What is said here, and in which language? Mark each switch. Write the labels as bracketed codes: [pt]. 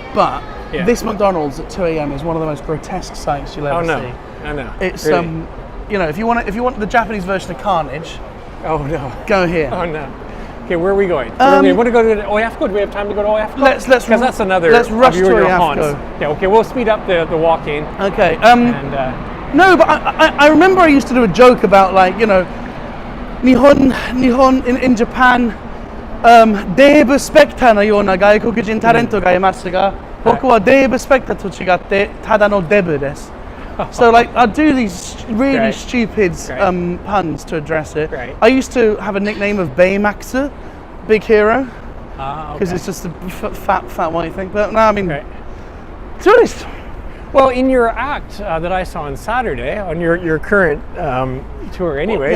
[en] But this McDonald's at 2 a.m. is one of the most grotesque sights you'll ever see. I know. It's really? You know, if you want the Japanese version of Carnage, go here. Oh no. Okay, where are we going? We want to go to Oyafko. Do we have time to go to Oyafko? Let's because that's another. Let's rush to Oyafko. Yeah. Okay, we'll speed up the walking. Okay. No, but I remember I used to do a joke about, like, you know, Nihon in Japan, [ja] デーブスペクターのような外国人タレントがいますが、僕はデーブスペクターと違ってただのデブです。 [en] So like I do these really stupid puns to address it. I used to have a nickname of Baymaxer, Big Hero, because it's just a fat white thing. But no, I mean, to be honest. Well, in your act that I saw on Saturday, on your current tour, anyways.